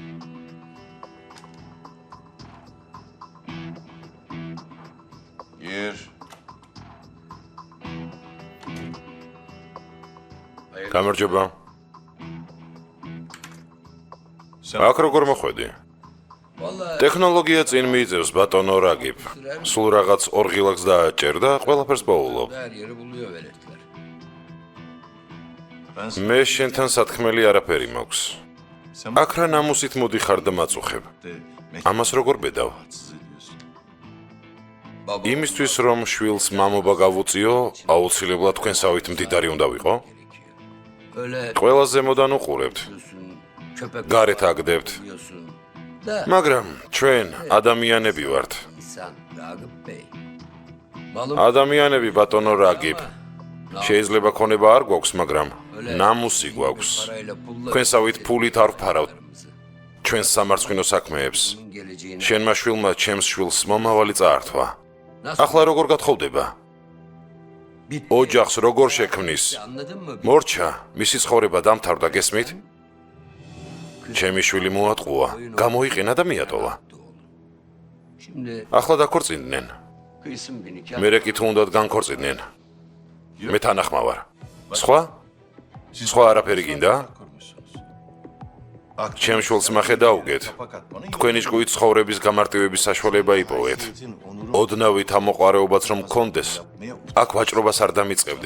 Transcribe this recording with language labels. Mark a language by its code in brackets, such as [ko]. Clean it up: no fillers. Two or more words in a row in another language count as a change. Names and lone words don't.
[ka] გამარჯობა. აქ როგორ მოხვედი? ტექნოლოგია წინ მიიწევს ბატონო რაგიბ. სულ რაღაც ორღილაკს დააჭერ და ყველაფერს პოულობ. [tr] Her yeri buluyor veletler. [ka] მე შენთან სათქმელი არაფერი მაქვს. აქ რა ნამუსით მოდიხარ და მაწუხებ. ამას როგორ ბედავ? Baba იმისთვის რომ შვილს მამობა გავუწიო, აუცილებლად თქვენსავით მდიდარი უნდა ვიყო? öyle ყველა ზემოდან უყურებთ, [tr] diyorsun, köpek [ka] გარეთ აგდებთ. [tr] diyorsun. Da [ka] მაგრამ ჩვენ ადამიანები ვართ. [tr] insan Ragıp Bey. Malum [ka] ადამიანები ბატონო რაგიბ. შეიძლება ქონება არ გვაქვს, მაგრამ ნამუსი გვაქვს. [tr] parayla pulla [ka] თქვენსავით ფულით არ ვფარავთ. ჩვენს სამარცხინო საქმეებს. geleceğine შენმა შვილმა ჩემს შვილს მომავალი წაართვა. ახლა როგორ გათხოვდება? ოჯახს როგორ შექმნის? [tr] anladın mı? [ka] მორჩა, მისი ცხოვრება დამთავრდა, გესმით? ჩემი შვილი მოატყუა, გამოიყენა და მიატოვა. Şimdi ახლა დაქორწინდნენ. [tr] kıysın bir nikah. [ka] მერე კი თუ უნდათ განქორწინდნენ. მე თანახმა ვარ. სხვა? სხვა არაფერი გინდა? ჩემ შვილს მახე დაუგეთ. თქვენი ჭკუით ცხოვრების გამარტივების საშუალება იპოვეთ. ოდნავით ამოყარეობაც რომ გქონდეს, აქ ვაჭრობას არ დამიწყებდი.